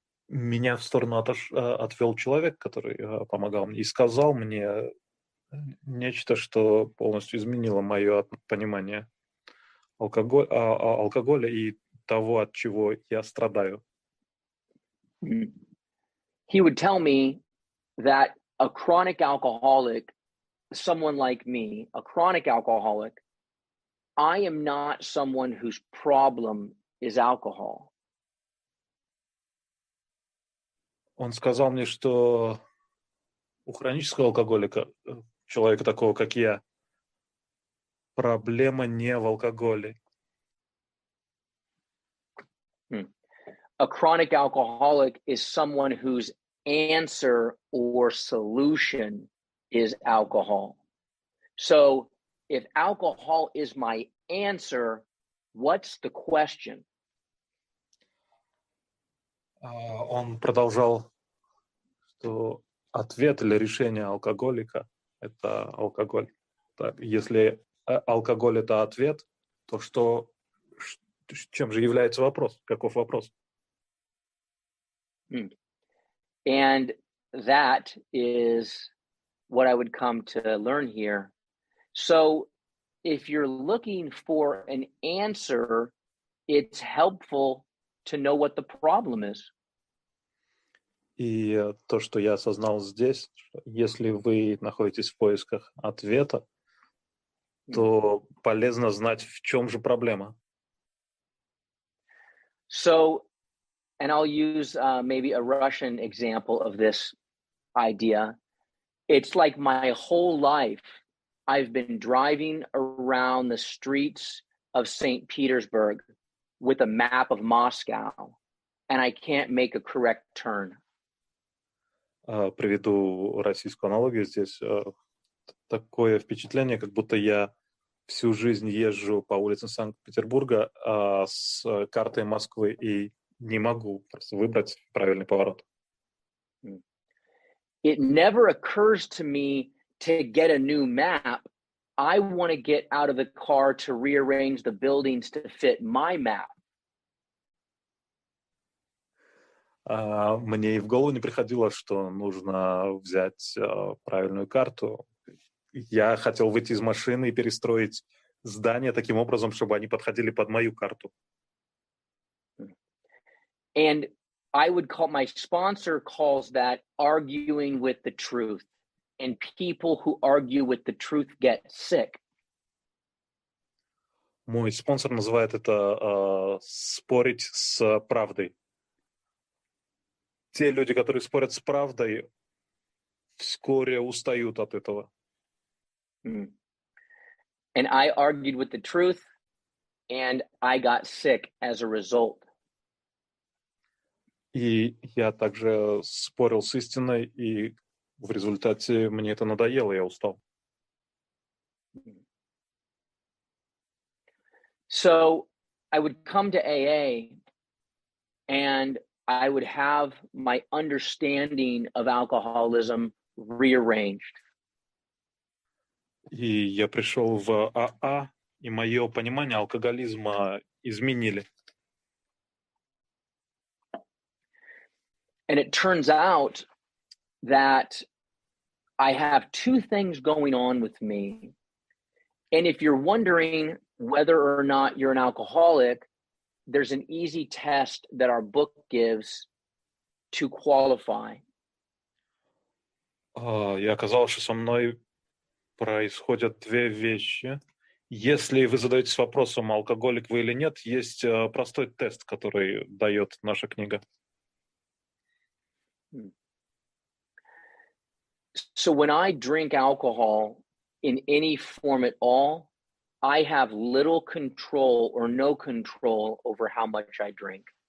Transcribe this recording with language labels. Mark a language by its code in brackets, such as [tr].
[ru] Меня в сторону отвел человек, который помогал мне, и сказал мне нечто, что полностью изменило мое понимание алкоголя и того, от чего я страдаю. [en] He would tell me that a chronic alcoholic, someone like me, a chronic alcoholic, I am not someone whose problem is alcohol. [ru] Он сказал мне, что у хронического алкоголика, человека такого, как я, проблема не в алкоголе. [en] A chronic alcoholic is someone whose answer or solution is alcohol. So if alcohol is my answer, what's the question? [ru] Он продолжал, что ответ или решение алкоголика – это алкоголь. Если алкоголь – это ответ, то чем же является вопрос? Каков вопрос? [en] And that is what I would come to learn here. So if you're looking for an answer, it's helpful to know what the problem is. [ru] И то, что я осознал здесь, что если вы находитесь в поисках ответа, то полезно знать, в чем же проблема. [en] So, and I'll use maybe a Russian example of this idea. It's like my whole life, I've been driving around the streets of St. Petersburg with a map of Moscow, and I can't make a correct turn. [ru] Приведу российскую аналогию здесь. Такое впечатление, как будто я всю жизнь езжу по улицам Санкт-Петербурга с картой Москвы и не могу просто выбрать правильный поворот. [en] It never occurs to me to get a new map. I want to get out of the car to rearrange the buildings to fit my map. [ru] Мне и в голову не приходило, что нужно взять правильную карту. Я хотел выйти из машины и перестроить здания таким образом, чтобы они подходили под мою карту. [en] And I would call, my sponsor calls that arguing with the truth. And people who argue with the truth get sick. [ru] Мой спонсор называет это спорить с правдой. Те люди, которые спорят с правдой, вскоре устают от этого. [en] And I argued with the truth, and I got sick as a result. [ru] И я также спорил с истиной, и в результате мне это надоело, я устал. [en] So I would come to AA, and I would have my understanding of alcoholism rearranged. [ru] И я пришел в АА, и мое понимание алкоголизма изменили. [en] And it turns out that I have two things going on with me. And if you're wondering whether or not you're an alcoholic, there's an easy test that our book gives to qualify. [ru] И оказалось, что со мной происходят две вещи. Если вы задаетесь вопросом, алкоголик вы или нет, есть простой тест, который дает наша книга. [en] So when I drink alcohol in any form at all, I have little control or no control over how much I drink.